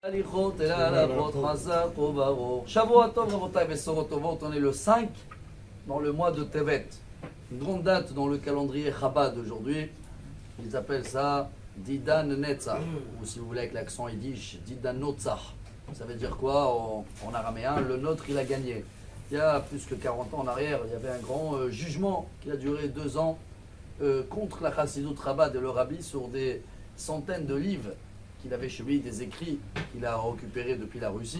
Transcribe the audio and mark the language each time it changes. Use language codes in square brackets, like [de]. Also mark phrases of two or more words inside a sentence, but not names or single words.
[he] הליכות אל ההלכות חזק וברוך. שבועות טוב, רבותי, בשורות טובות, [fr] on est le 5 dans le mois de Tevet. Une grande date dans le calendrier Chabad aujourd'hui. Ils appellent ça [arc] דידן נצח, [fr] ou si vous voulez avec l'accent yiddish, [arc] דידן נוצח. [fr] Ça veut dire quoi en araméen? Le nôtre il a gagné. Il y a plus que 40 ans en arrière, il y avait un grand jugement qui a duré 2 ans contre la Chassidut Chabad et le Rabbi sur des centaines de livres qu'il avait chez lui, des écrits qu'il a récupérés depuis la Russie.